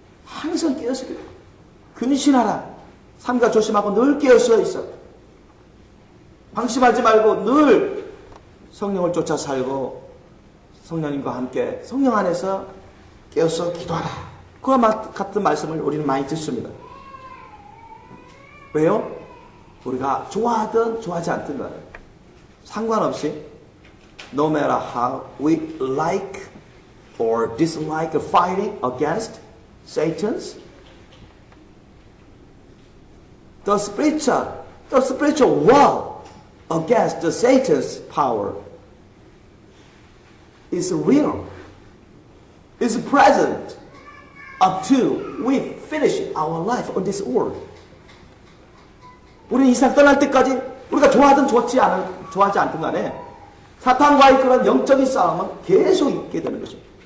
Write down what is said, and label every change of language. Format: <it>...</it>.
<ko>항상 깨어서 기도하라. 근신하라. 삼가 조심하고 늘 깨어서 있어. 방심하지 말고 늘 성령을 쫓아 살고 성령님과 함께 성령 안에서 깨어서 기도하라. 그와 같은 말씀을 우리는 많이 듣습니다. 왜요? 우리가 좋아하든 좋아하지 않든 간에 상관없이</ko> <en>no matter how we like or dislike fighting against Satan's the spiritual war against the Satan's power is real, is present up to we finish our life on this world.</en> <ko>우리 이삭 떠날 때까지 우리가 좋아하든 좋아하지 않든 간에 사탄과의 그런 영적인 싸움은 계속 있게 되는 거죠.</ko>